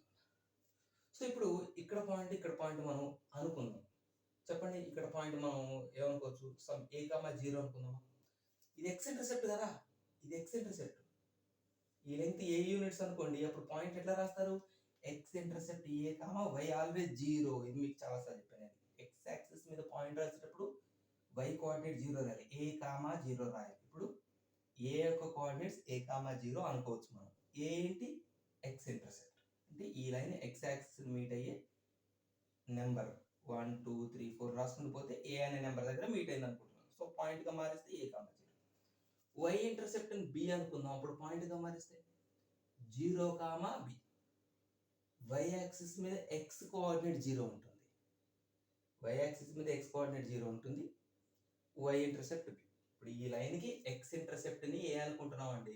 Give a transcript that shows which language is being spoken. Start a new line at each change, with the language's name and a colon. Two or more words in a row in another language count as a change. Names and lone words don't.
Telugu: సో ఇప్పుడు ఇక్కడ పాయింట్, ఇక్కడ పాయింట్ మనం అనుకుందాం. చెప్పండి, ఇక్కడ పాయింట్ మనం ఏమనుకోవచ్చు? సమ్ a, 0 అనుకుందామా? ఇది
English: x intercept
Telugu: కదా, ఇది
English: x intercept.
Telugu: ఈ
English: length a units
Telugu: అనుకోండి, అప్పుడు పాయింట్ ఎట్లా రాస్తారు?
English: x intercept
Telugu: a,
English: y always
Telugu: 0. ఇది మీకు చాలా సార్లు చెప్పాను.
English: x axis
Telugu: మీద పాయింట్ రాసేటప్పుడు
English: y coordinate
Telugu: 0 రాయాలి, a, 0 రాయాలి. ఇప్పుడు a యొక్క కోఆర్డినేట్స్ a, 0 అనుకోవచ్చు మనం. a ఏంటి?
English: x intercept.
Telugu: అంటే ఈ లైన్
English: x axis meet
Telugu: అయ్యే నెంబర్ 1, 2, 3, 4 రాసుకుని పోతే ఏ అనే నెంబర్ దగ్గర మీట్ అయింది అనుకుంటున్నాం. సో పాయింట్ గా మారిస్తే a, 0.
English: y intercept b
Telugu: అనుకుందాం, అప్పుడు పాయింట్ గా మారిస్తే 0, బి.
English: y axis
Telugu: మీద
English: x coordinate
Telugu: 0 ఉంటుంది.
English: y axis
Telugu: మీద
English: x coordinate
Telugu: 0 ఉంటుంది.
English: y intercept b.
Telugu: ఇప్పుడు ఈ లైన్కి
English: x interceptని
Telugu: ఏ అనుకుంటున్నాం అండి?